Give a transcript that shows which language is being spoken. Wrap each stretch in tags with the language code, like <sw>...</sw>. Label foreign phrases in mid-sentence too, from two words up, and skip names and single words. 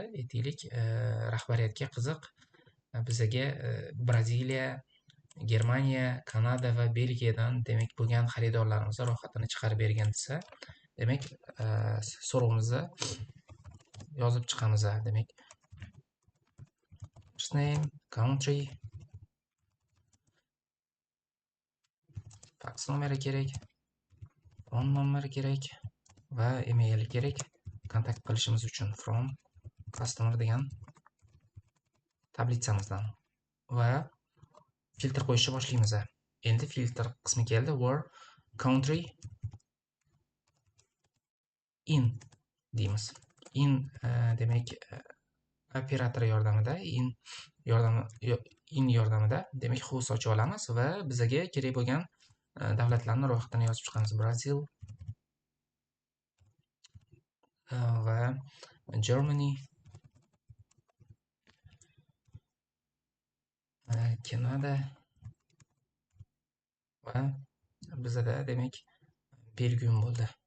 <uz>Aytaylik, rahbariyatga qiziq. Bizga Braziliya, Germaniya, Kanada va Belgiyadan demak bo'lgan xaridorlarimiz ro'yxatini chiqarib bergan desa, demak so'rovimizni yozib chiqamiz. Demak</uz> <en>first name,</en> <uz>country, fax nomeri kerak, phone nomeri kerak va email kerak kontakt qilishimiz uchun</uz> <en>from customer</en> <uz>degan tabletsamizdan va filtr qo'yishni boshlaymiz. Endi filtr qismi keldi.</uz> <en>Where country in deymiz.</en> <uz>In demak operator yordamida in yordamida demak host ochib olamiz va bizga kerak bo'lgan davlatlarning ro'yxatini yozib chiqamiz. Brazil va Germany, Kanada va bizda demak Belgium bo'ldi.</uz>